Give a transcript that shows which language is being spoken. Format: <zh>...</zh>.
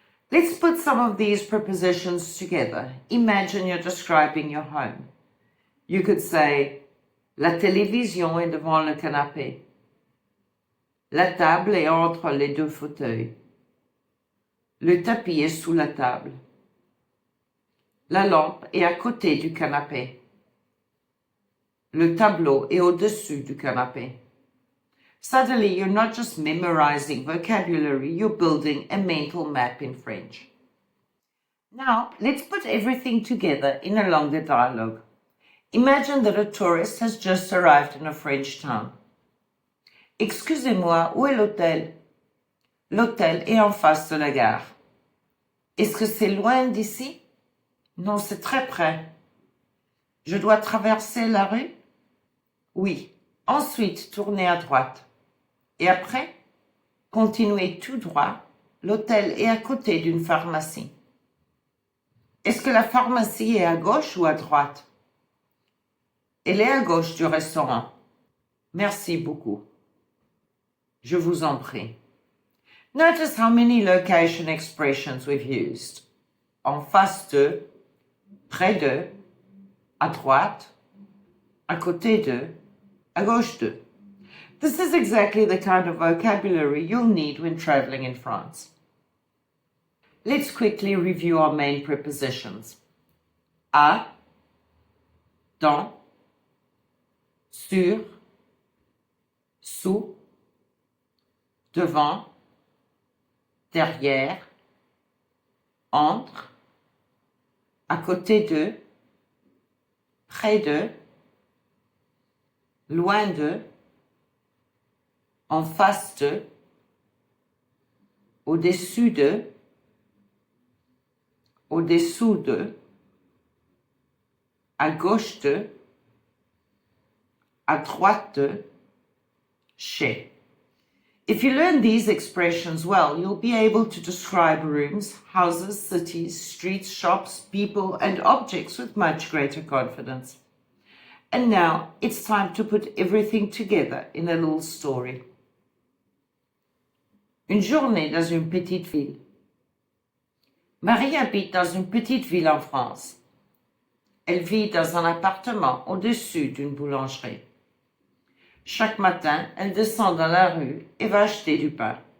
<en>Let's put some of these prepositions together. Imagine you're describing your home. You could say,</en> <fr>la télévision est devant le canapé. La table est entre les deux fauteuils. Le tapis est sous la table. La lampe est à côté du canapé. Le tableau est au-dessus du canapé.</fr> <en>Suddenly, you're not just memorizing vocabulary, you're building a mental map in French. Now, let's put everything together in a longer dialogue. Imagine that a tourist has just arrived in a French town.</en> <fr>Excusez-moi, où est l'hôtel? L'hôtel est en face de la gare. Est-ce que c'est loin d'ici? Non, c'est très près. Je dois traverser la rue? Oui. Ensuite, tournez à droite. Et après? Continuez tout droit. L'hôtel est à côté d'une pharmacie. Est-ce que la pharmacie est à gauche ou à droite? Elle est à gauche du restaurant. Merci beaucoup. Je vous en prie.</fr> <en>Notice how many location expressions we've used.</en> <fr>En face de, près de, à droite, à côté de, à gauche de.</fr> <en>This is exactly the kind of vocabulary you'll need when traveling in France. Let's quickly review our main prepositions.</en> <fr>À, dans, sur, sous, devant, derrière, entre, à côté de, près de, loin de, en face de, au-dessus de, au-dessous de, à gauche de, à droite de, chez.</fr> <en>If you learn these expressions well, you'll be able to describe rooms, houses, cities, streets, shops, people, and objects with much greater confidence. And now it's time to put everything together in a little story.</en> <fr>Une journée dans une petite ville. Marie habite dans une petite ville en France. Elle vit dans un appartement au-dessus d'une boulangerie. Chaque matin, elle descend dans la rue et va acheter du pain.</fr>